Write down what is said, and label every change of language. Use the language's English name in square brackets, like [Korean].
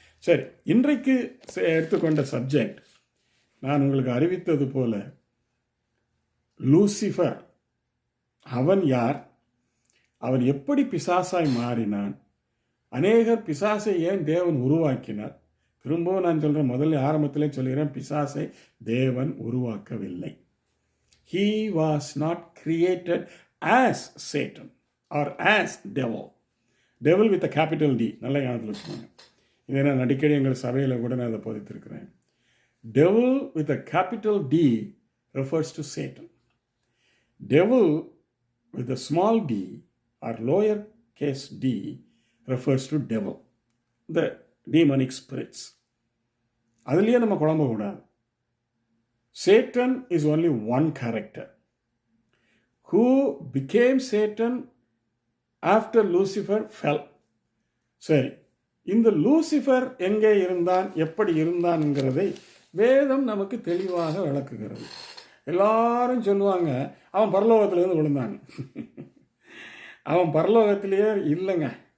[Tamil] சரி, இன்றைக்கு எடுத்துக்கொண்ட சப்ஜெக்ட் நான் உங்களுக்கு அறிவித்தது போல, லூசிஃபர் அவன் யார், அவன் எப்படி பிசாசாய் மாறினான், அநேகர் பிசாசை ஏன் தேவன் உருவாக்கினார். திரும்பவும் நான் சொல்கிறேன், முதல்ல ஆரம்பத்திலே சொல்கிறேன், பிசாசை தேவன் உருவாக்கவில்லை. [English] He was not created as Satan or as devil. Devil with a capital D. [Tamil] நல்ல ஞாபகத்தில் வச்சுக்கோங்க. இதை நான் அடிக்கடி எங்கள் சபையில் கூட நான் அதை போதித்திருக்கிறேன். [English] Devil with a capital D refers to Satan. Devil with a small d or lower case d refers to devil, the demonic spirits. [Tamil] அதுலேயே நம்ம குழம்பக்கூடாது. [English] Satan is only one character who became Satan after Lucifer fell. [Tamil] சரி, இந்த Lucifer எங்கே இருந்தான், எப்படி இருந்தான்ங்கிறதை வேதம் நமக்கு தெளிவாக விளக்குகிறது. எல்லாரும் சொல்லுவாங்க, அவன் பரலோகத்திலேருந்து விழுந்தாங்க. அவன் பரலோகத்திலேயே இல்லைங்க.